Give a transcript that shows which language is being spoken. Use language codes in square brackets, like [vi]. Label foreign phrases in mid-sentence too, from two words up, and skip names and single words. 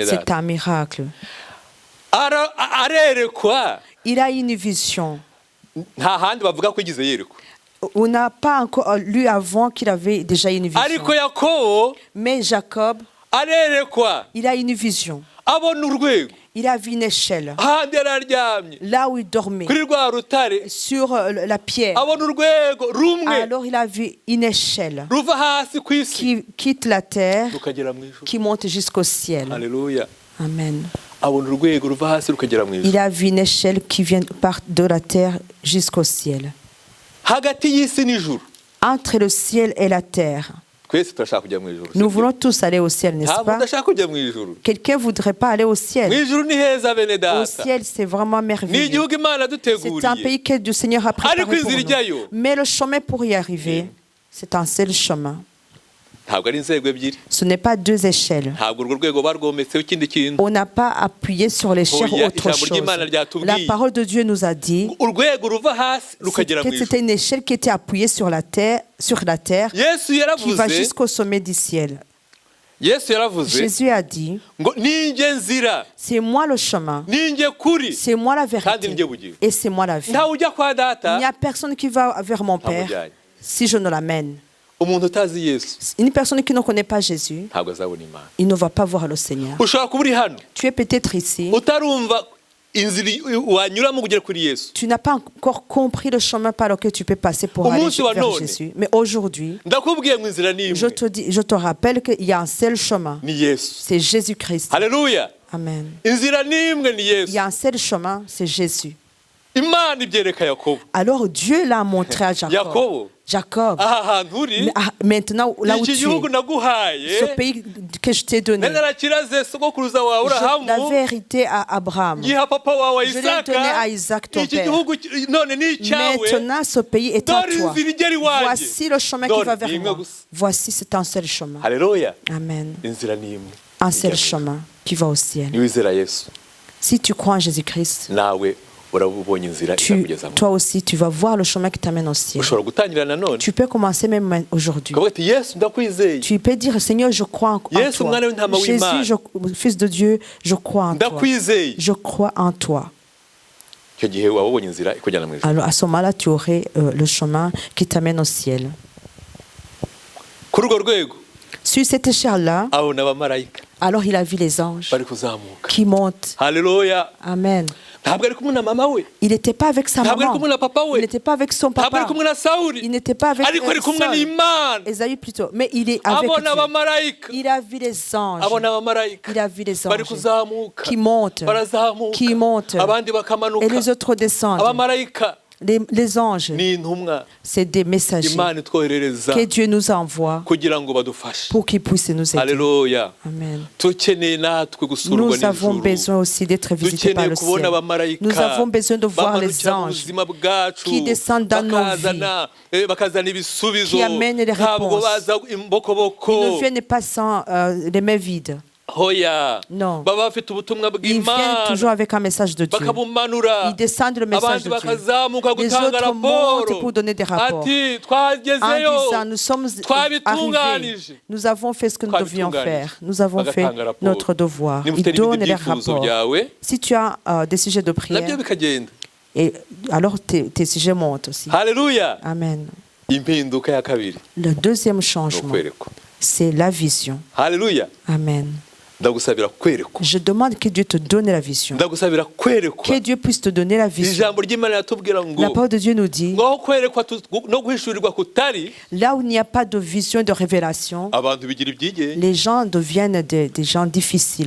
[fr] C'est [rw] data. [fr] un miracle. [rw] Arerekwa, [fr] Il a une vision. [rw] nta handi bavuga ko igize yerekwa. [fr] On n'a pas encore lu avant qu'il avait déjà une vision. [rw] Ariko Yakobo [fr] Mais Jacob, [rw] arerekwa, [fr] il a une vision. [rw] abona urwego, [fr] Il a vu une échelle. [rw] ahandi yararyamye [fr] Là où il dormait, [rw] kuri rwa rutare, [fr] sur la pierre. [rw] abona urwego rumwe [fr] Alors il a vu une échelle [rw] ruva hasi ku isi [fr] qui quitte la terre, [rw] rukagera mu ijuru. [fr] qui monte jusqu'au ciel. [rw] Haleluya. [fr] Amen. [rw] Abona urwego ruva hasi rukagera mu ijuru. [fr] Il a vu une échelle qui vient part de la terre jusqu'au ciel. [rw] Hagati y'isi n'ijuru [fr] Entre le ciel et la terre, [rw] twese turashaka kujya mu ijuru. [fr] Nous voulons tous aller au ciel, n'est-ce [rw] Ntabwo [fr] pas? [rw] udashaka kujya mu ijuru. [fr] Quelqu'un ne voudrait pas aller au [rw] Mu [fr] ciel. [rw] ijuru ni heza bene [fr] Au [rw] data. [fr] ciel, c'est vraiment [rw] Ni [fr] merveilleux. [rw] igihugu Imana [fr] C'est un [rw] yaduteguriye. [fr] pays que le Seigneur a préparé [rw] Ariko [fr] pour [rw] inzira ijyayo, [fr] nous. Mais le chemin pour y arriver, c'est un seul chemin. [rw] ntabwo ari inzego ebyiri. [fr] Ce n'est pas deux échelles. [rw] Ntabwo urwo rwego barwometseho ikindi kintu. [fr] On n'a pas appuyé sur l'échelle [rw] Oya, [fr] autre [rw] ijambo [fr] chose. [rw] ry'Imana ryatubwiye. [fr] La parole de Dieu nous a dit [rw] Urwego ruva hasi rukagera mu [fr] que [rw] ijuru. [fr] c'était une échelle qui était appuyée sur la terre [rw] Yesu [fr] qui va [rw] yaravuze, [fr] jusqu'au sommet du ciel. [rw] Yesu yaravuze [fr] Jésus a dit, [rw] ngo ninjye nzira, [fr] c'est moi le chemin, [rw] ninjye kuri, [fr] c'est moi la [rw] kandi [fr] vérité [rw] ninjye bugingo. [fr] et c'est moi la vie. [rw] Ntawe ujya kwa [fr] Il n'y [rw] data [fr] a personne qui va vers mon Père [rw] ntamujyanye. [fr] si je ne l'amène. [rw] Umuntu utazi Yesu [fr] Une personne qui ne connaît pas Jésus, [rw] ntabwo azabona Imana. [fr] il ne va pas voir le Seigneur. [rw] Ushobora kuba uri hano [fr] Tu es peut-être ici, [rw] utarumva inzira wanyuramo kugera kuri Yesu. [fr] tu n'as pas encore compris le chemin par lequel tu peux passer pour aller [rw] Umunsi wa [fr] vers [rw] none. [fr] Jésus. Mais aujourd'hui, [rw] Ndakubwiye ngo inzira ni imwe, [fr] je te rappelle qu'il y a un seul chemin, [rw] ni Yesu. [fr] c'est Jésus-Christ. [rw] Haleluya. [fr] Amen. [rw] Inzira ni imwe, ni [fr] Il [rw] Yesu. [fr] y a un seul chemin, c'est Jésus. [rw] Imana ibyereka Yakobo. [fr] Alors Dieu l'a montré à Jacob. [rw] Yakobo, [fr] Jacob, [rw] aha hantu uri, [fr] maintenant là où [rw] iki [fr] tu [rw] gihugu [fr] es, [rw] naguhaye, [fr] ce pays que je t'ai donné, [rw] nari narakiraze sogokuruza wawe [fr] je [rw] Aburahamu, [fr] l'avais hérité à Abraham. [rw] giha papa wawe [fr] Je l'ai donné à [rw] Isaka. [fr] Isaac, ton [rw] Iki [fr] père. [rw] gihugu none ni icyawe. [fr] Maintenant, ce pays est à [rw] Dore [fr] toi. [rw] inzira igera iwanjye. [fr] Voici le chemin qui [rw] Dore [fr] va [rw] ni [fr] vers [rw] imwe [fr] moi. [rw] gusa. [fr] Voici, c'est un seul chemin. [rw] Haleluya. [fr] Amen. [rw] Inzira ni imwe. [fr] Un seul [rw] Ijya mu [fr] chemin qui va au ciel. [rw] ijuru. Niwizera Yesu, [fr] Si tu crois en Jésus-Christ, [rw] nawe urabubonye inzira izakugeza mu. [fr] toi aussi, tu vas voir le chemin qui t'amène au ciel. [rw] Ushobora gutangira nanone [fr] Tu peux commencer même aujourd'hui. [rw] ukavuga ati Yesu ndakwizeye, [fr] Tu peux dire, Seigneur, je crois en [rw] Yesu, [fr] toi. [rw] umwana w'intama w'Imana. [fr] Jésus, Fils de Dieu, je crois en toi. [rw] ndakwizeye. [fr] Je crois en toi. [rw] Icyo gihe waba ubonye inzira ikujyana mu ijuru. [fr] Alors à ce moment-là, tu aurais le chemin qui t'amène au ciel. [rw] Kuri urwo rwego [fr] Sur cette échelle-là, [rw] abona abamarayika [fr] alors il a vu les anges [rw] bari kuzamuka. [fr] qui montent. [rw] Haleluya. [fr] Amen. [rw] Ntabwo ari kumwe na mama we, [fr] Il n'était pas avec sa [rw] ntabwo ari [fr] maman. [rw] kumwe na papa [fr] Il [rw] we, [fr] n'était pas avec son [rw] ntabwo ari [fr] papa. [rw] kumwe na [fr] Il [rw] Sawuli, [fr] n'était pas avec [rw] ariko ari kumwe [fr] Saul. [rw] n'Imana. [fr] Esaü plutôt. Mais il est avec [rw] Abona [fr] Dieu. [rw] abamarayika, [fr] Il a vu les anges. [rw] abona abamarayika [fr] Il a vu les [rw] bari [fr] anges [rw] kuzamuka, [fr] qui montent, [rw] barazamuka, [fr] qui montent, [rw] abandi [fr] et [rw] bakamanuka. [fr] les autres descendent. [rw] Abamarayika [fr] Les anges, [rw] ni intumwa [fr] c'est des messagers [rw] Imana itwoherereza [fr] que Dieu nous envoie [rw] kugira ngo badufashe. [fr] pour qu'ils puissent nous aider. [rw] Haleluya. [fr] Amen. [rw] Tukeneye natwe gusurwa [fr] Nous avons [rw] n'ijuru. [fr] besoin aussi d'être visités par [rw] Dukeneye [fr] le [rw] kubona [fr] ciel. [rw] abamarayika [fr] Nous avons besoin de voir les [rw] bamanukira mu [fr] anges [rw] buzima bwacu, [fr] qui descendent dans nos [rw] bakazana ibisubizo, [fr] qui amènent les [rw] ntabwo [fr] réponses. [rw] baza [fr] Ils [rw] imbokoboko. [fr] ne viennent pas sans les mains vides. [rw] Hoya, [fr] Non. [rw] baba bafite ubutumwa [fr] Ils viennent toujours [rw] bw'Imana [fr] avec un message de Dieu. [rw] bakabumanura, [fr] Ils descendent le message [rw] abandi [fr] de Dieu. [rw] bakazamuka [fr] Les [rw] gutanga [fr] autres montent pour [rw] raporo [fr] donner des rapports. [rw] ati [fr] En [rw] twagezeyo [fr] disant, nous sommes [rw] twabitunganije. [fr] arrivés, nous avons fait ce que nous devions faire, nous avons fait [rw] Bagatanga raporo. [fr] notre devoir. [rw] Niba [fr] Ils [rw] ufite [fr] donnent [rw] n'ibindi [fr] les [rw] byifuzo [fr] rapports. [rw] byawe [fr] Si tu as des sujets de [rw] nabyo [fr] prière, [rw] bikagenda. [fr] et alors tes sujets montent aussi. [rw] Haleluya. [fr] Amen. [rw] Impinduka ya kabiri [fr] Le deuxième [rw] ni [fr] changement, [rw] ukwerekwa. [fr] c'est la vision. [rw] Haleluya. [fr] Amen. [rw] Ndagusabira kwerekwa, [fr] Je demande que Dieu te donne la vision. [rw] ndagusabira kwerekwa. [fr] Que Dieu puisse te donner la vision. [rw] Ijambo ry'Imana yatubwira ngo [fr] La parole de Dieu nous dit, [rw] ngaho kwerekwa no guhishurirwa kutari, [fr] là où il n'y a pas de vision, de révélation, [rw] abantu bigira ibyigenge. [fr] les gens deviennent des gens difficiles.